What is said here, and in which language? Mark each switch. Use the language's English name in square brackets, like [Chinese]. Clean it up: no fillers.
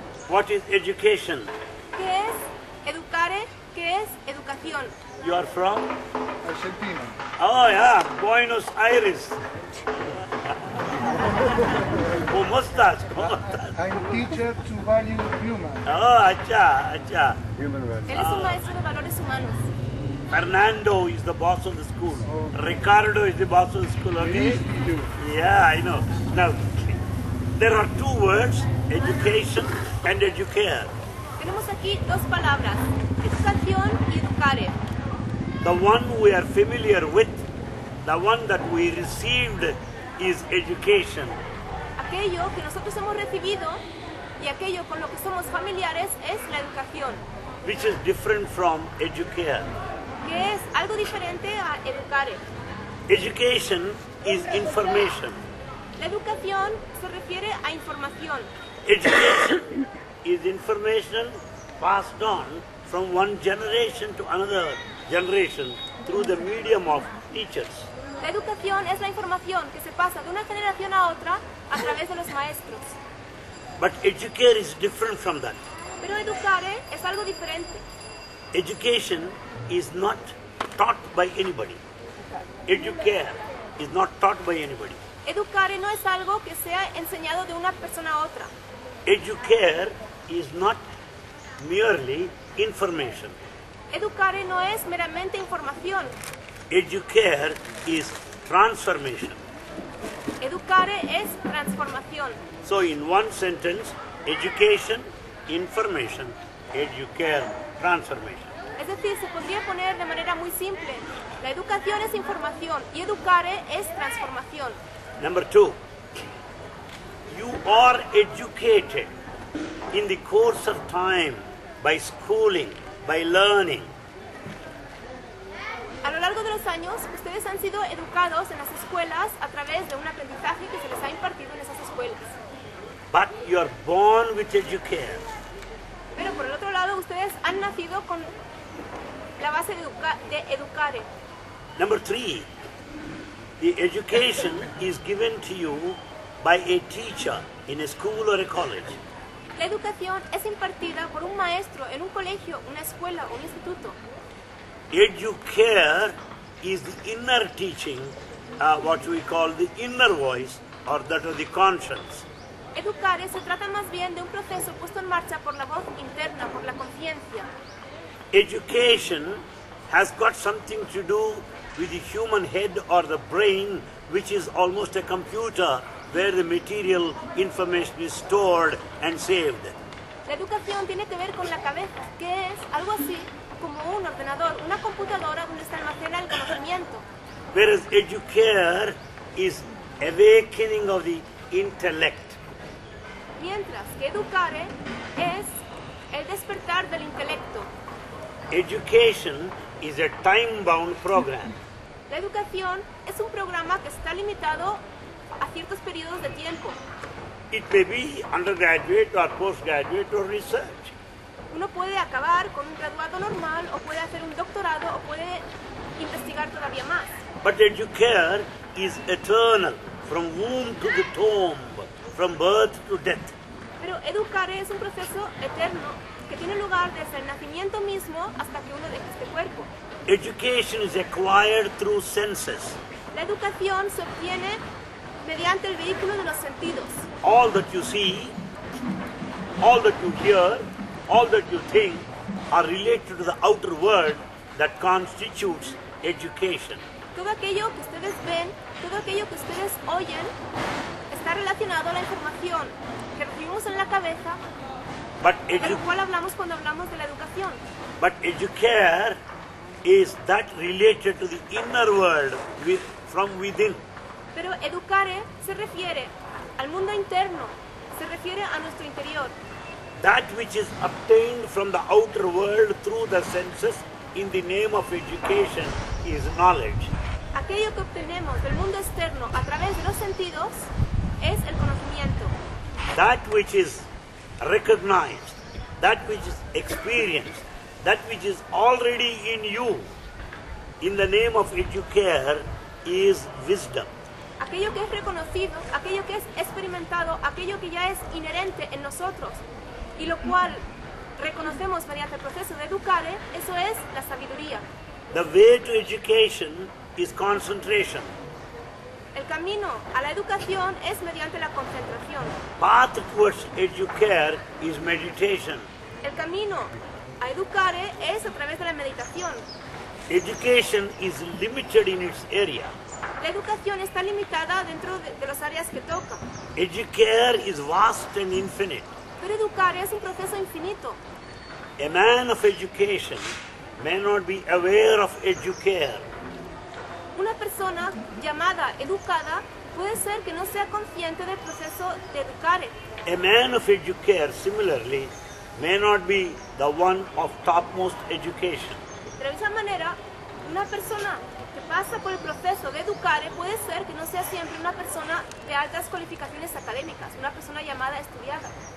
[English] What is education? [Spanish] ¿Qué es Educare? ¿Qué es educación? [English] You are from? Argentina. Oh yeah, Buenos Aires. [Spanish] ¿Cómo estás? [English] I'm teacher to value human. [Hindi] Oh, acha. [Spanish] Él es un maestro de valores humanos. [English] Fernando is the boss of the school. Ricardo is the boss of the school, okay? Yeah, I know. Now, there are two words, education and educare. [Spanish] Tenemos aquí dos palabras, educación y educare. [English] The one we are familiar with, the one that we received is education. [Spanish] Aquello que nosotros hemos recibido y aquello con lo que somos familiares es la educación, [English] Which is different from educare. [Spanish] que es algo diferente a educare. [English] Education is information. [Spanish] La educación se refiere a información. [English] Education is information passed on from one generation to another generation through the medium of teachers. [Spanish] La educación es la información que se pasa de una generación a otra a través de los maestros. [English] But educare is different from that. [Spanish] Pero educare es algo diferente. [English] Education is not taught by anybody. Educare is not taught by anybody. [Spanish] Educare no es algo que sea enseñado de una persona a otra. [English] Educare is not merely information. [Spanish] Educare no es meramente información. [English] Educare is transformation. [Spanish] Educare es transformación. [English] So in one sentence, education, information, educare, transformation. [Spanish] Es decir, se podría poner de manera muy simple. La educación es información y educare es transformación. [English] Number two, you are educated in the course of time by schooling, by learning. [Spanish] A lo largo de los años, ustedes han sido educados en las escuelas a través de un aprendizaje que se les ha impartido en esas escuelas. [English] But you are born with educare. [Spanish] Pero por el otro lado, ustedes han nacido con la base de educare. [English] Number three, the education is given to you by a teacher in a school or a college. [Spanish] La educación es impartida por un maestro en un colegio, una escuela o un instituto. [English] Educare is the inner teaching, what we call the inner voice or that of the conscience. [Spanish] Educare se trata más bien de un proceso puesto en marcha por la voz interna, por la conciencia. [English] Education has got something to do with the human head or the brain, which is almost a computer where the material information is stored and saved. [Spanish] La educación tiene que ver con la cabeza, que es algo así como un ordenador, una computadora donde se almacena el conocimiento. [English] Whereas educare is awakening of the intellect. [Spanish] Mientras que educare es el despertar del intelecto. [English] Education is a time-bound program. [Spanish] La educación es un programa que está limitado a ciertos periodos de tiempo. [English] It may be undergraduate or postgraduate or research. [Spanish] Uno puede acabar con un graduado normal o puede hacer un doctorado o puede investigar todavía más. [English] But educare is eternal, from womb to the tomb, from birth to death. [Spanish] Pero educare es un proceso eterno que tiene lugar desde el nacimiento mismo hasta que uno deja este cuerpo. [English] Education is acquired through senses. [Spanish] La educación se obtiene mediante el vehículo de los sentidos. [English] All that you see, all that you hear, all that you think are related to the outer world that constitutes education. [Spanish] Todo aquello que ustedes ven, todo aquello que ustedes oyen, está relacionado a la información que recibimos en la cabeza, de lo cual hablamos cuando hablamos de la educación. [English] But educare is that related to the inner world from within. [Spanish] Pero educare se refiere al mundo interno, se refiere a nuestro interior. [English] That which is obtained from the outer world through the senses in the name of education is knowledge. [Spanish] Aquello que obtenemos del mundo externo a través de los sentidos es el conocimiento. [English] That which is recognized, that which is experienced, that which is already in you, in the name of educare, is wisdom. [Spanish] Aquello que es reconocido, aquello que es experimentado, aquello que ya es inherente en nosotros y lo cual reconocemos mediante el proceso de educare, eso es la sabiduría. [English] The way to education is concentration. [Spanish] El camino a la educación es mediante la concentración. [English] Path towards educare is meditation. [Spanish] El camino a educare es a través de la meditación. [English] Education is limited in its area. [Spanish] La educación está limitada dentro de las áreas que toca. [English] Educare is vast and infinite. [Spanish] Pero educare es un proceso infinito. [English] A man of education may not be aware of educare. [Spanish] Una persona llamada educada puede ser que no sea consciente del proceso de educare. [English] A man of educare, similarly, may not be the one of topmost education. [Spanish] De la misma manera, una persona que pasa por el proceso de educare puede ser que no sea siempre una persona de altas cualificaciones académicas, una persona llamada estudiada.